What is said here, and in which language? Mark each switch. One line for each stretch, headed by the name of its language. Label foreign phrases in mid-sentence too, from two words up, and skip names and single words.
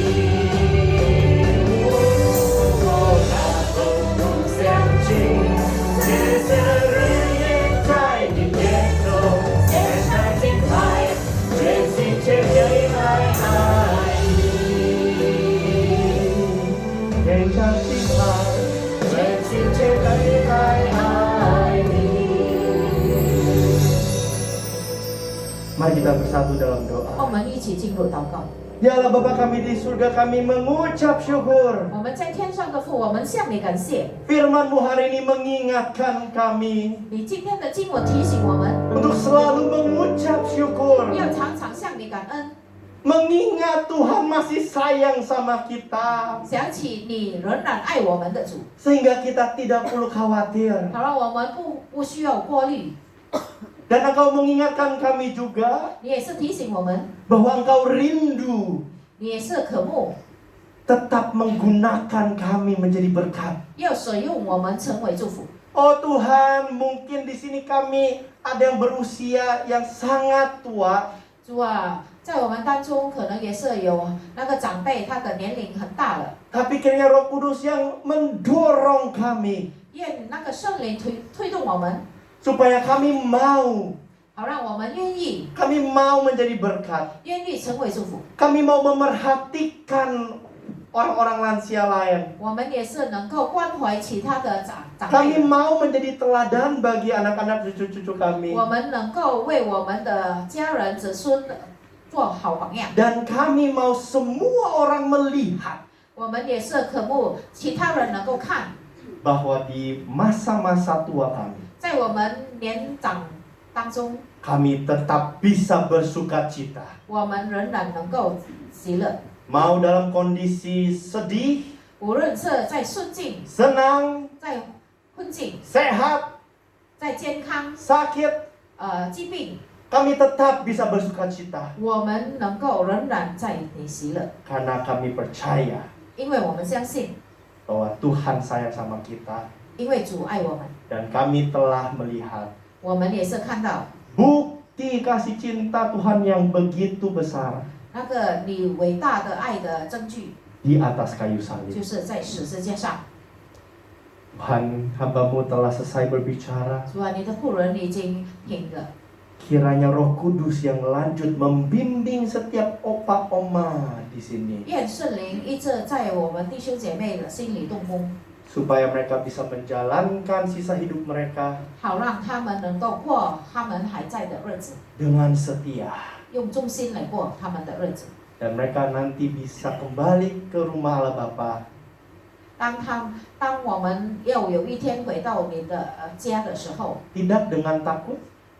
Chinese: 我哪都不想去，这香热也在你殿中献上敬拜，全心全意来爱你。
Indonesian: Yang cantik hai.
Chinese: 全心全意来爱你。
Indonesian: Mari kita bersatu dalam
Chinese: 我
Indonesian: doa.
Chinese: 们一起进入祷告。
Indonesian: Ya Allah Bapa kami di surga, kami mengucap syukur.
Chinese: 我们在天上的父，我们向你感谢。
Indonesian: Firman-Mu hari ini mengingatkan kami
Chinese: 你今天的经文提醒我们，
Indonesian: untuk selalu mengucap syukur.
Chinese: 要常常向你感恩，
Indonesian: Mengingat Tuhan masih sayang sama kita.
Chinese: 想起你仍然爱我们的主，
Indonesian: Sehingga kita tidak perlu khawatir.
Chinese: 好让我们不需要过滤。
Indonesian: Dan Engkau mengingatkan kami juga
Chinese: 你也是提醒我们，
Indonesian: bahwa Engkau rindu
Chinese: 你也是渴慕
Indonesian: tetap menggunakan kami menjadi berkat.
Chinese: 要使用我们成为祝福。
Indonesian: Oh Tuhan, mungkin di sini kami ada yang berusia yang sangat tua.
Chinese: 主啊，在我们当中可能也是有那个长辈，他的年龄很大了，
Indonesian: Tapi kiranya Roh Kudus yang mendorong kami
Chinese: 愿那个圣灵推动我们，
Indonesian: supaya kami mau
Chinese: 好让我们愿意
Indonesian: menjadi berkat.
Chinese: 愿意成为祝福。
Indonesian: Kami mau memerhatikan orang-orang lansia lain.
Chinese: 我们也是能够关怀其他的长
Indonesian: Kami
Chinese: 辈，
Indonesian: mau menjadi teladan bagi anak-anak cucu-cucu kami.
Chinese: 我们能够为我们的家人子孙做好榜样。
Indonesian: Dan kami mau semua orang melihat
Chinese: 我们也是渴慕其他人能够看，
Indonesian: bahwa di masa-masa tua kami,
Chinese: 在我们年长当中，
Indonesian: kami tetap bisa bersuka cita.
Chinese: 我们仍然能够喜乐，
Indonesian: Mau dalam kondisi sedih,
Chinese: 无论是在顺境、
Indonesian: senang,
Chinese: 在困境、
Indonesian: sehat,
Chinese: 在健康、
Indonesian: sakit,
Chinese: 疾病，
Indonesian: kami tetap bisa bersuka cita.
Chinese: 我们能够仍然在你喜乐，
Indonesian: Karena kami percaya
Chinese: 因为我们相信，
Indonesian: bahwa Tuhan sayang sama kita.
Chinese: 因为主爱我们，
Indonesian: Dan kami telah melihat
Chinese: 我们也是看到
Indonesian: bukti kasih cinta Tuhan yang begitu besar
Chinese: 那个你伟大的爱的证据，
Indonesian: di atas kayu salib.
Chinese: 就是在十字架上。
Indonesian: Tuhan, hamba-Mu telah selesai berbicara.
Chinese: 主啊，你的仆人已经停了，
Indonesian: Kiranya Roh Kudus yang lanjut membimbing setiap opa oma di sini
Chinese: 愿圣灵一直在我们弟兄姐妹的心里动工，
Indonesian: supaya mereka bisa menjalankan sisa hidup mereka
Chinese: 好让他们能够过他们还在的日子，
Indonesian: dengan setia
Chinese: 用忠心来过他们的日子。
Indonesian: dan mereka nanti bisa kembali ke rumah Allah Bapa
Chinese: 当我们要有一天回到你的家的时候，
Indonesian: tidak dengan takut